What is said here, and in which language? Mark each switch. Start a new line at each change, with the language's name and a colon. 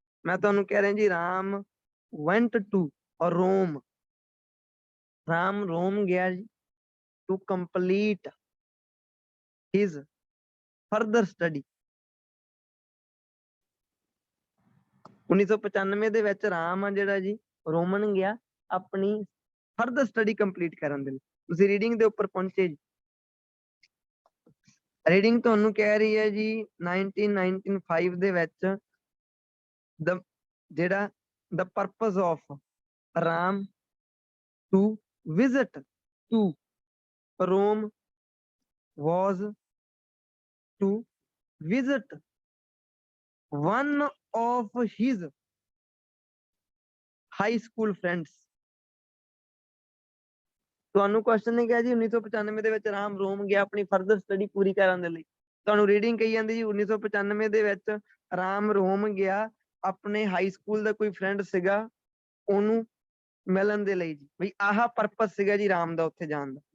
Punjabi: ਮੈਂ ਤੁਹਾਨੂੰ ਕਹਿ ਰਿਹਾ ਜੀ Ram
English: went to Rome,
Punjabi: Ram ਰੋਮ ਗਿਆ ਜੀ
English: to complete his further study।
Punjabi: 1995 ਦੇ ਵਿੱਚ ਰਾਮ ਆ ਜਿਹੜਾ ਜੀ ਰੋਮਨ ਗਿਆ ਆਪਣੀ ਫਰਦਰ ਸਟੱਡੀ ਕੰਪਲੀਟ ਕਰਨ ਦੇ ਲਈ। ਤੁਸੀਂ ਰੀਡਿੰਗ ਦੇ ਉੱਪਰ ਪਹੁੰਚੇ ਜੀ। ਰੀਡਿੰਗ ਤੁਹਾਨੂੰ ਕਹਿ ਰਹੀ ਹੈ ਜੀ 1995 ਦੇ ਵਿੱਚ ਜਿਹੜਾ
English: the purpose of Ram to visit to Rome was to visit one of his high school friends।
Punjabi: ਤੁਹਾਨੂੰ ਕੁਐਸਚਨ ਨੇ ਕਿਹਾ ਜੀ 1995 ਦੇ ਵਿੱਚ ਰਾਮ ਰੋਮ ਗਿਆ ਆਪਣੀ ਫਰਦਰ ਸਟੱਡੀ ਪੂਰੀ ਕਰਨ ਦੇ ਲਈ। ਤੁਹਾਨੂੰ ਰੀਡਿੰਗ ਕਹੀ ਜਾਂਦੀ ਜੀ 1995 ਦੇ ਵਿੱਚ ਰਾਮ ਰੋਮ ਗਿਆ ਆਪਣੇ ਹਾਈ ਸਕੂਲ ਦਾ ਕੋਈ ਫਰੈਂਡ ਸੀਗਾ ਉਹਨੂੰ ਮਿਲਣ ਦੇ ਲਈ ਜੀ, ਵੀ ਆਹ ਪਰਪਸ ਸੀਗਾ ਜੀ ਰਾਮ ਦਾ ਉੱਥੇ ਜਾਣ ਦਾ।